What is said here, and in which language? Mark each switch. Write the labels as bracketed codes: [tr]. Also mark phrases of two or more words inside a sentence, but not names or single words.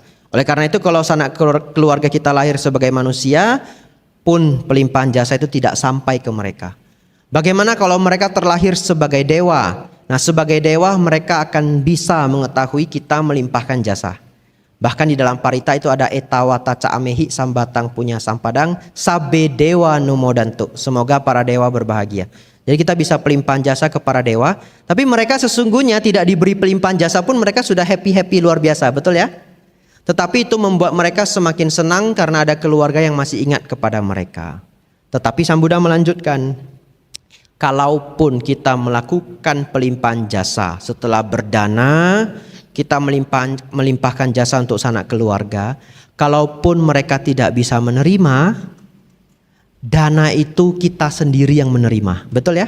[id] Oleh karena itu kalau sanak keluarga kita lahir sebagai manusia, pun pelimpahan jasa itu tidak sampai ke mereka. Bagaimana kalau mereka terlahir sebagai dewa? Nah, sebagai dewa mereka akan bisa mengetahui kita melimpahkan jasa. Bahkan di dalam parita itu ada [pi] etawata ca'amehi sambatang punya sampadang sabe dewa numodantu. [id] Semoga para dewa berbahagia. Jadi kita bisa pelimpahan jasa kepada dewa, tapi mereka sesungguhnya tidak diberi pelimpahan jasa pun mereka sudah happy-happy luar biasa, betul ya? Tetapi itu membuat mereka semakin senang karena ada keluarga yang masih ingat kepada mereka. Tetapi Sang Buddha melanjutkan, kalaupun kita melakukan pelimpahan jasa setelah berdana, kita melimpahkan jasa untuk sanak keluarga, kalaupun mereka tidak bisa menerima, dana itu kita sendiri yang menerima, betul ya?